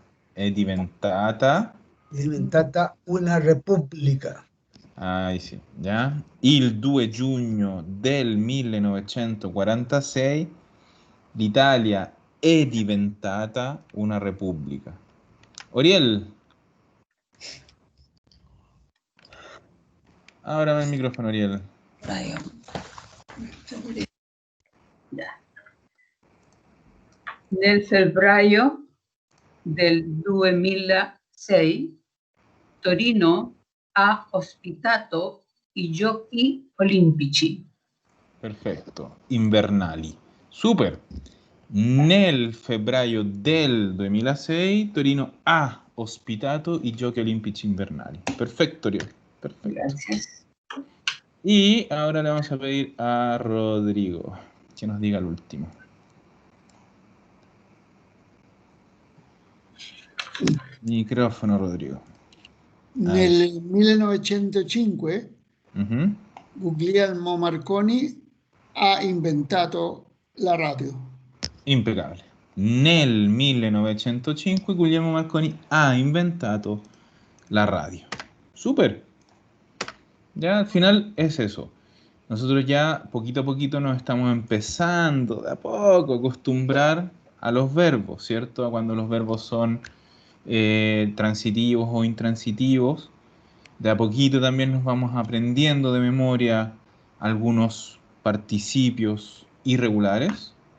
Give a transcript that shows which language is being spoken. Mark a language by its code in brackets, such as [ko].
[it] È diventata. una repubblica. Ah, sì, già. Il 2 giugno del 1946 l'Italia è diventata una repubblica. [es] Oriel, ábrame el micrófono, Oriel. [it] prego. Nel febbraio del 2006 Torino ha ospitato i Giochi Olimpici. Perfetto, invernali. Super. Nel febbraio del 2006 Torino ha ospitato i Giochi Olimpici invernali. [es] Perfecto, Oriel. Perfecto. Gracias. Y ahora le vamos a pedir a Rodrigo que nos diga el último. Micrófono, Rodrigo. [it] Nel 1905 Ujú. Guglielmo Marconi ha inventato la radio. [es] Impecable. [it] Nel 1905 Guglielmo Marconi ha inventato la radio. [es] Súper. Ya al final es eso. Nosotros ya poquito a poquito nos estamos empezando de a poco a acostumbrar a los verbos, ¿cierto? A cuando los verbos son transitivos o intransitivos. De a poquito también nos vamos aprendiendo de memoria algunos participios irregulares.